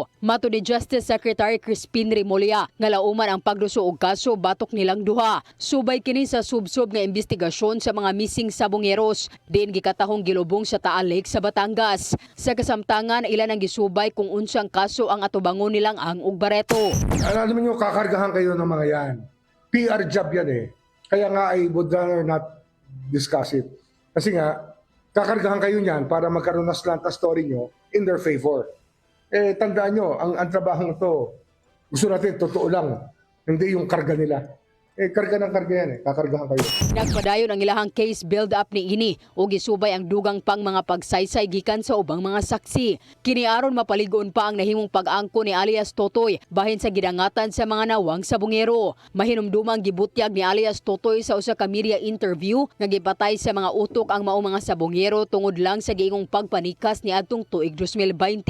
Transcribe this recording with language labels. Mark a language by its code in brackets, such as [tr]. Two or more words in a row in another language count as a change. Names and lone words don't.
[ceb] Mato ni Justice Secretary Crispin Remulla nga lauman ang pagduso og kaso batok nilang duha. Subay kini sa subsob nga investigasyon sa mga missing sabungeros. Din gikatahong gilubong sa Taal Lake sa Batangas. Sa kasamtangan ilan ang gisubay kung unsang kaso ang atubangon nilang Ang ug Barreto. [tl] Alam niyo kakargahan kayo ng mga yan. [en] PR job [tl] yan eh. Kaya nga [en] I would rather not discuss it. [tl] Kasi nga, kakargahan kayo niyan para magkaroon ng [en] slant story [tl] nyo [en] in their favor. [tl] Eh, tandaan nyo, ang trabahong ito, gusto natin, totoo lang. Hindi yung karga nila. Eh, karga ng karga yan eh. Kakargahan kayo. [ceb] Nagpadayon ang ilahang [en] case build-up [ceb] ni ini o gisubay ang dugang pang mga pagsaysay gikan sa ubang mga saksi. Kiniaron mapaligon pa ang nahimong pag-angko ni alias Totoy bahin sa gidangatan sa mga nawang sabungero. Mahinumdumang gibutyag ni alias Totoy sa usa ka media interview nga gipatay sa mga utok ang maong mga sabungero tungod lang sa giingong pagpanikas ni adtong tuig 2021.